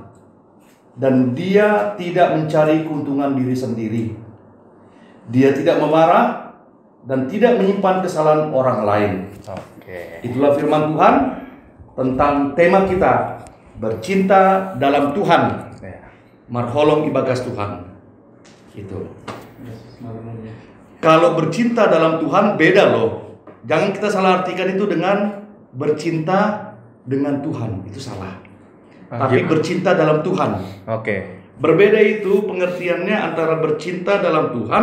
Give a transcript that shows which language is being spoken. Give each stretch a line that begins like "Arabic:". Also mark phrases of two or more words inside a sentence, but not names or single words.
Indonesian: Dan dia tidak mencari keuntungan diri sendiri. Dia tidak memarah dan tidak menyimpan kesalahan orang lain. Oke. Itulah firman Tuhan tentang tema kita, bercinta dalam Tuhan. Ya.
Batak Simalungun: Marholong ibagas Tuhan.
Indonesian: Itu. Kalau bercinta dalam Tuhan beda loh. Jangan kita salah artikan itu dengan bercinta dengan Tuhan. Itu salah. Tapi bercinta dalam Tuhan. Oke. Berbeda itu pengertiannya antara bercinta dalam Tuhan.